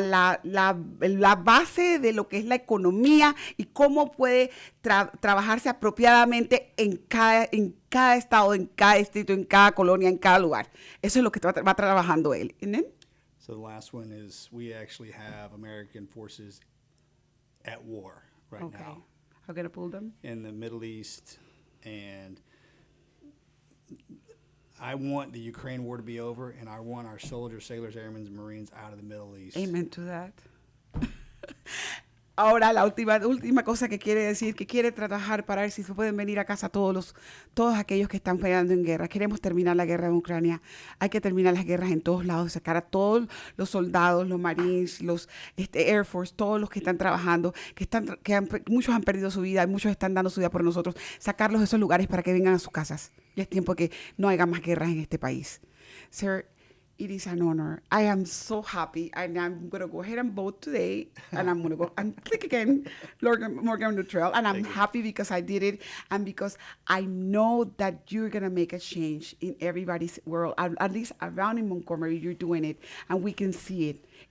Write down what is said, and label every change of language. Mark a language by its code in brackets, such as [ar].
[es] La base de lo que es la economía y cómo puede trabajarse apropiadamente en cada estado, en cada distrito, en cada colonia, en cada lugar. Eso es lo que va trabajando él. [en] And then? So the last one is we actually have American forces at war right now. How can I pull them? In the Middle East, and I want the Ukraine war to be over, and I want our soldiers, sailors, airmen, and Marines out of the Middle East. Amen to that. [es] Ahora, la última cosa que quiere decir, que quiere trabajar para ver si se pueden venir a casa todos aquellos que están peleando en guerra. Queremos terminar la guerra en Ucrania. Hay que terminar las guerras en todos lados, sacar a todos los soldados, los Marines, los Air Force, todos los que están trabajando, muchos han perdido su vida, muchos están dando su vida por nosotros, sacarlos de esos lugares para que vengan a sus casas. Ya es tiempo que no haya más guerras en este país. [en] Sir, it is an honor. I am so happy, and I'm going to go ahead and vote today, and I'm going to go and click again, Morgan Luttrell, and I'm happy because I did it, and because I know that you're going to make a change in everybody's world, at least around in Montgomery, you're doing it, and we can see it.